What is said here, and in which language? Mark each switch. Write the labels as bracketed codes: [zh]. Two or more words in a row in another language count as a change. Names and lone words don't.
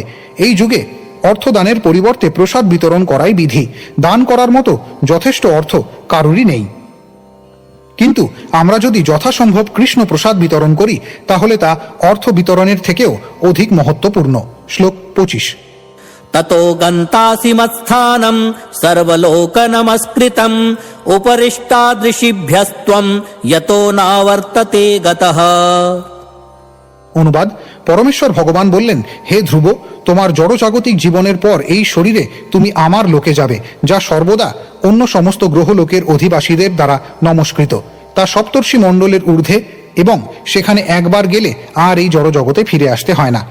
[bn] এই যুগে অর্থদানের পরিবর্তে প্রসাদ বিতরণ করাই বিধি। দান করার মতো যথেষ্ট অর্থ কারোরই নেই, কিন্তু আমরা যদি যথাসম্ভব কৃষ্ণ প্রসাদ বিতরণ করি তাহলে তা অর্থ বিতরণের থেকেও অধিক মহত্বপূর্ণ। শ্লোক 25। [sa] ततो गन्तासि मत्स्थानं सर्वलोकनमस्कृतं उपरिष्टादृशिभ्यस्त्वं यतो नावर्तते गतः। [bn] অনুবাদ, পরমেশ্বর ভগবান বললেন, হে ধ্রুব, তোমার জড়জাগতিক জীবনের পর এই শরীরে তুমি আমার লোকে যাবে, যা সর্বদা অন্য সমস্ত গ্রহলোকের অধিবাসীদের দ্বারা নমস্কৃত। তা সপ্তর্ষি মণ্ডলের ঊর্ধ্বে এবং সেখানে একবার গেলে আর এই জড়জগতে ফিরে আসতে হয় না।